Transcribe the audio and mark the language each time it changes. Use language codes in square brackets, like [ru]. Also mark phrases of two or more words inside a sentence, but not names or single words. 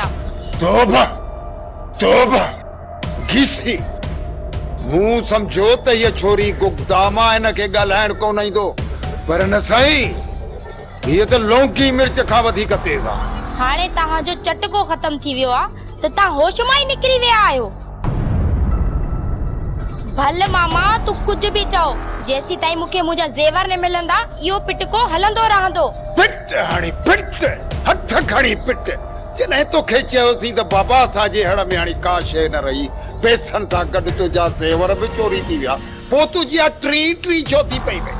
[sd] तौबा तौबा घिसी। मूं सम्झो त हीअ छोरी गुगदामा हिन खे ॻाल्हाइण कोन ईंदो, पर न साईं, हीअ त लौंकी मिर्च खां वधीक तेज आहे। हाणे तव्हांजो चटको ख़तम थी वियो आहे त तव्हां होश मां ई निकिरी विया आहियो। भले मामा तू कुछ भी चओ, जेसी ताईं मूंखे मुंहिंजा ज़ेवर न मिलंदा इहो पिटको हलंदो रहंदो। पिट हाणे पिट, हथ खणी पिट। जॾहिं तोखे चयोसीं त बाबा असांजे हड़ में हाणे का शइ न रही, पैसनि सां गॾु तुंहिंजा ज़ेवर बि चोरी थी विया, पोइ तुंहिंजी टी छो थी पई वई?